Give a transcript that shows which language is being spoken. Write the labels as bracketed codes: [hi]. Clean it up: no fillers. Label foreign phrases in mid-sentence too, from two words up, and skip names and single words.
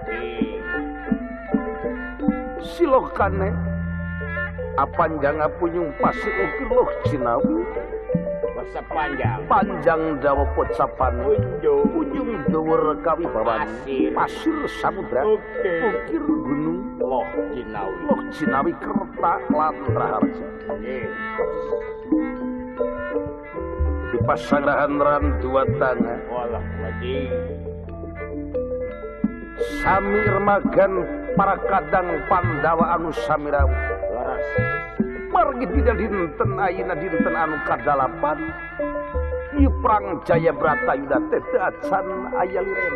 [jv] silokane apanjang punyung pasir ukir loh cinawi masa panjang dawa pocapan ujung dhuwur kawibawan pasir samudra ukir gunung loh cinawi kerta lan raharja di pasangrahan ran dua tangan walah wadi sami remagan para kadang Pandawa anu samirawu laras [su] margi tidak dinten ayeuna dinten anu kadalapan ieu perang Jayabrata Yuda teh teu acan aya liren